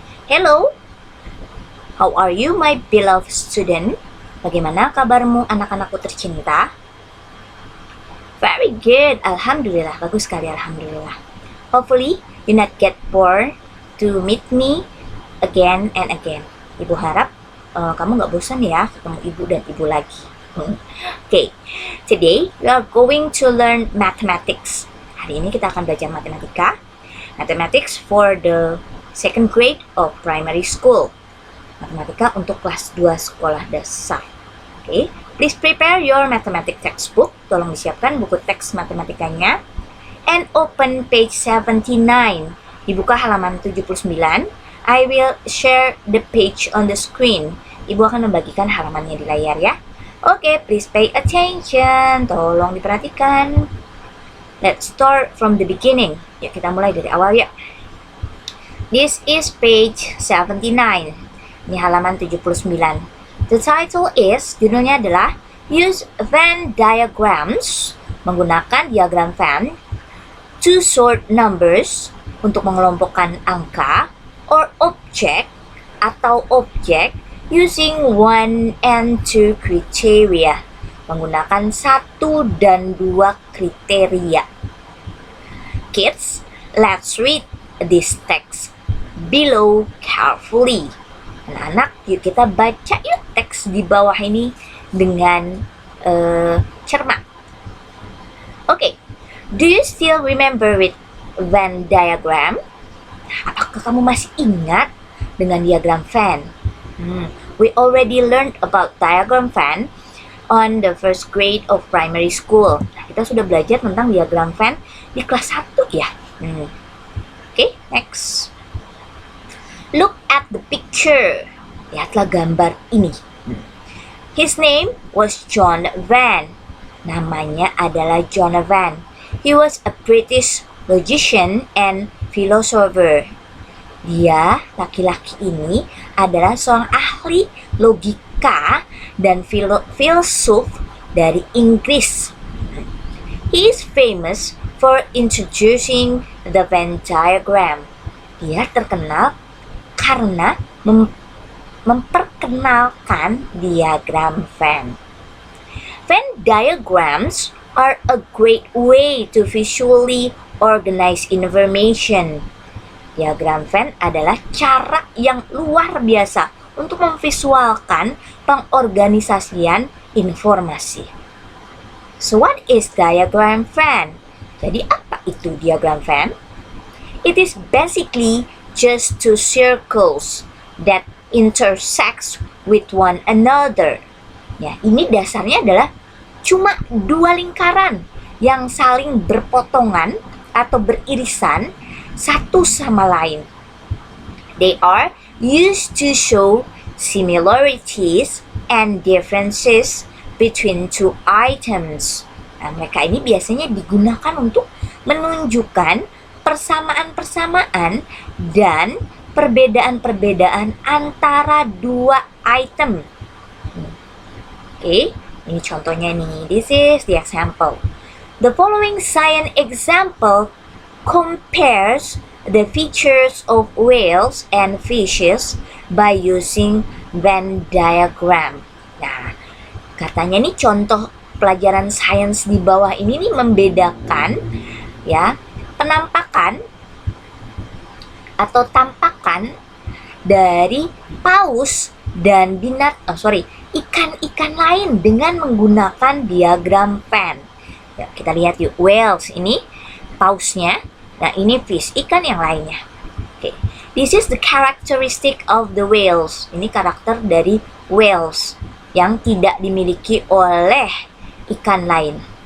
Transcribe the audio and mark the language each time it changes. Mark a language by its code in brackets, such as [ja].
[en] Hello, how are you my beloved student? [id] Bagaimana kabarmu anak-anakku tercinta? [en] Very good, [id] Alhamdulillah, bagus sekali Alhamdulillah. [en] Hopefully you not get bored to meet me again and again. [id] Ibu harap kamu gak bosan ya ketemu ibu dan ibu lagi. [en] Okay, today we are going to learn mathematics. [id] Hari ini kita akan belajar matematika. [en] Mathematics for the second grade of primary school. [id] Matematika untuk kelas 2 sekolah dasar. [en] Okay, please prepare your mathematics textbook. [id] Tolong disiapkan buku teks matematikanya. [en] And open page 79. [id] Dibuka halaman 79. [en] I will share the page on the screen. [id] Ibu akan membagikan halamannya di layar ya. [en] Okay, please pay attention. [id] Tolong diperhatikan. [en] Let's start from the beginning. [id] Ya, kita mulai dari awal ya. [en] This is page 79. [id] Ini halaman 79. [en] The title is, [id] judulnya adalah [en] Use Venn diagrams, [id] menggunakan diagram Venn, [en] to sort numbers, [id] untuk mengelompokkan angka, [en] or object, [id] atau objek, [en] using 1 and 2 criteria, [id] menggunakan 1 dan 2 kriteria. [en] Kids, let's read this text below carefully. [id] Anak-anak, yuk kita baca yuk teks di bawah ini dengan cermat. [en] Okay, do you still remember with Venn diagram? [id] Apakah kamu masih ingat dengan diagram Venn? [en] We already learned about diagram Venn on the first grade of primary school. [id] Nah, kita sudah belajar tentang diagram Venn di kelas 1 ya. [en] Okay, next. Look at the picture. [id] Lihatlah gambar ini. [en] His name was John Venn. [id] Namanya adalah John Venn. [en] He was a British logician and philosopher. [id] Dia, laki-laki ini, adalah seorang ahli logika dan filsuf dari Inggris. [en] He is famous for introducing the Venn diagram. [id] Dia terkenal karena memperkenalkan diagram Venn. [en] Venn diagrams are a great way to visually organize information. [id] Diagram Venn adalah cara yang luar biasa untuk memvisualkan pengorganisasian informasi. [en] So what is diagram Venn? [id] Jadi apa itu diagram Venn? [en] It is basically just two circles that intersect with one another. [id] Ya, ini dasarnya adalah cuma dua lingkaran yang saling berpotongan atau beririsan satu sama lain. [en] They are used to show similarities and differences between two items. [id] Nah, mereka ini biasanya digunakan untuk menunjukkan persamaan-persamaan dan perbedaan-perbedaan antara dua item. Oke, ini contohnya nih. [en] This is the example. The following science example compares the features of whales and fishes by using Venn diagram. [id] Nah, katanya nih contoh pelajaran sains di bawah ini nih membedakan ya penampakan atau tampakan dari paus dan ikan-ikan lain dengan menggunakan diagram Venn. Ya, kita lihat yuk, whales ini pausnya. Nah, ini fish, ikan yang lainnya. [en] Okay. This is the characteristic of the whales. [id] Ini karakter dari whales yang tidak dimiliki oleh ikan lain.